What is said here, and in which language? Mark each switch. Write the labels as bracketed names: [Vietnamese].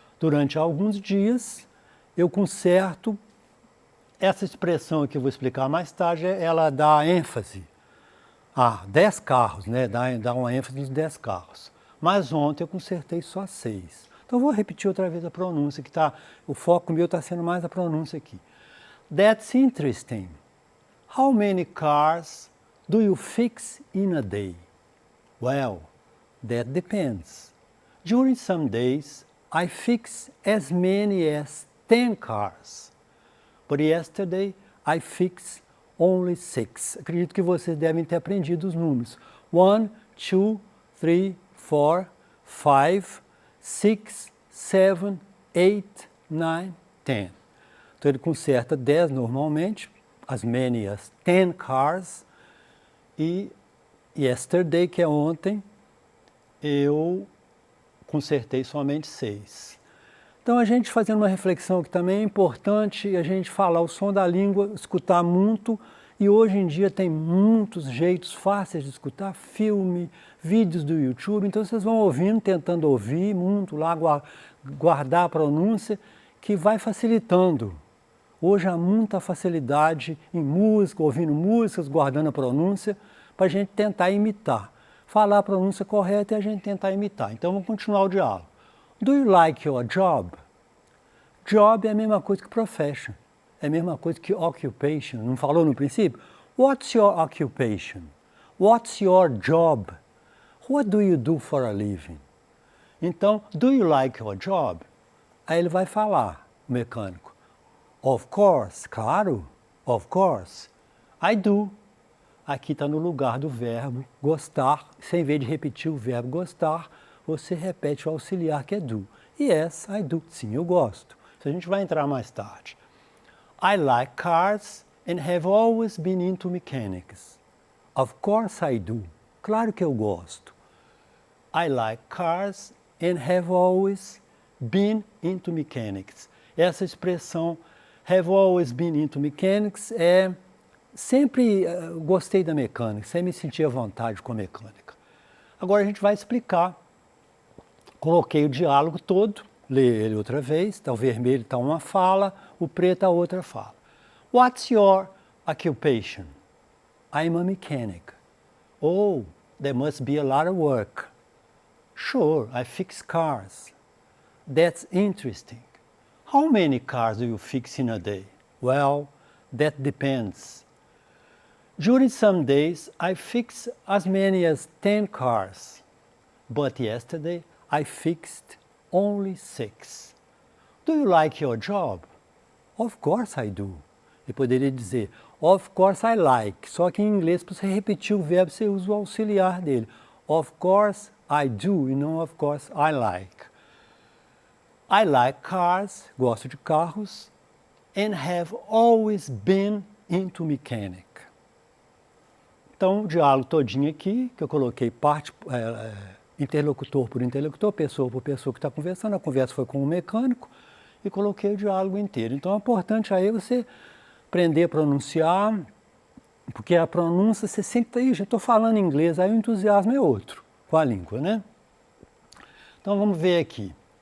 [Portuguese] Durante alguns dias eu conserto. Essa expressão que eu vou explicar mais tarde, ela dá ênfase a 10 carros, né? Dá uma ênfase nos 10 carros. Mas ontem eu consertei só 6. Então eu vou repetir outra vez a pronúncia, que o foco meu está sendo mais a pronúncia aqui. [English] That's interesting. How many cars do you fix in a day? Well, that depends. During some days, I fix as many as 10 cars. But yesterday, I fixed only 6. [Portuguese] Acredito que vocês devem ter aprendido os números. 1, 2, 3, 4, 5, 6, 7, 8, 9, 10. Então ele conserta 10 normalmente, [English] as many as 10 cars. [Portuguese] E yesterday, que é ontem, eu consertei somente 6. Então a gente fazendo uma reflexão que também é importante, a gente falar o som da língua, escutar muito, e hoje em dia tem muitos jeitos fáceis de escutar, filme, vídeos do YouTube, então vocês vão ouvindo, tentando ouvir muito lá, guardar a pronúncia, que vai facilitando. Hoje há muita facilidade em música, ouvindo músicas, guardando a pronúncia, para a gente tentar imitar. Falar a pronúncia correta e a gente tentar imitar. Então vamos continuar o diálogo. [English] Do you like your job? Job [Portuguese] é a mesma coisa que [English] profession. [Portuguese] É a mesma coisa que occupation. Não falou no princípio? [English] What's your occupation? What's your job? What do you do for a living? Então, do you like your job? [Portuguese] Aí ele vai falar, o mecânico. [English] Of course, [Portuguese] claro. [English] Of course. I do. [Portuguese] Aqui está no lugar do verbo gostar. Sem vez de repetir o verbo gostar, você repete o auxiliar que é do. [English] Yes, I do. [Portuguese] Sim, eu gosto. Isso a gente vai entrar mais tarde. [English] I like cars and have always been into mechanics. Of course I do. [Portuguese] Claro que eu gosto. [English] I like cars and have always been into mechanics. [Portuguese] Essa expressão [English] have always been into mechanics [Portuguese] é sempre gostei da mecânica, sempre me senti à vontade com a mecânica. Agora a gente vai explicar. Coloquei o diálogo todo, lê ele outra vez, tá, o vermelho está uma fala, o preto a outra fala. [English] What's your occupation? I'm a mechanic. Oh, there must be a lot of work. Sure, I fix cars. That's interesting. How many cars do you fix in a day? Well, that depends. During some days, I fix as many as 10 cars. But yesterday, I fixed only 6. Do you like your job? Of course I do. [Portuguese] Ele poderia dizer, [English] of course I like. [Portuguese] Só que em inglês, para você repetir o verbo, você usa o auxiliar dele. [English] Of course I do [Portuguese] e não [English] of course I like. I like cars, [Portuguese] gosto de carros, [English] and have always been into mechanic. [Portuguese] Então, o diálogo todinho aqui, que eu coloquei interlocutor por interlocutor, pessoa por pessoa que está conversando, a conversa foi com o mecânico e coloquei o diálogo inteiro. Então é importante aí você aprender a pronunciar, porque a pronúncia você sempre está, já estou falando inglês, aí o entusiasmo é outro com a língua, né? Então vamos ver aqui.